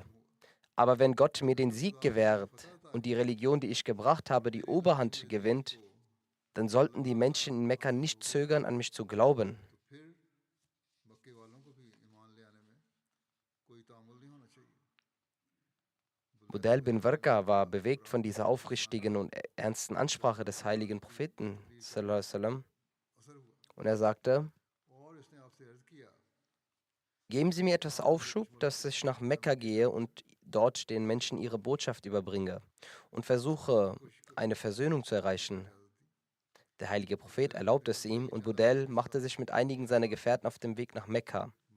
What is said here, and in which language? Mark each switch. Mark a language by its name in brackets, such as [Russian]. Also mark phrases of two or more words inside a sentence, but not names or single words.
[German] Aber wenn Gott mir den Sieg gewährt und die Religion, die ich gebracht habe, die Oberhand gewinnt, dann sollten die Menschen in Mekka nicht zögern, an mich zu glauben. Budayl bin Warqa war bewegt von dieser aufrichtigen und ernsten Ansprache des heiligen Propheten [Arabic] صلى الله عليه وسلم, [German] und er sagte: Geben Sie mir etwas Aufschub, dass ich nach Mekka gehe und dort den Menschen ihre Botschaft überbringe und versuche, eine Versöhnung zu erreichen. Der heilige Prophet erlaubte es ihm und Budayl machte sich mit einigen seiner Gefährten auf den Weg nach Mekka.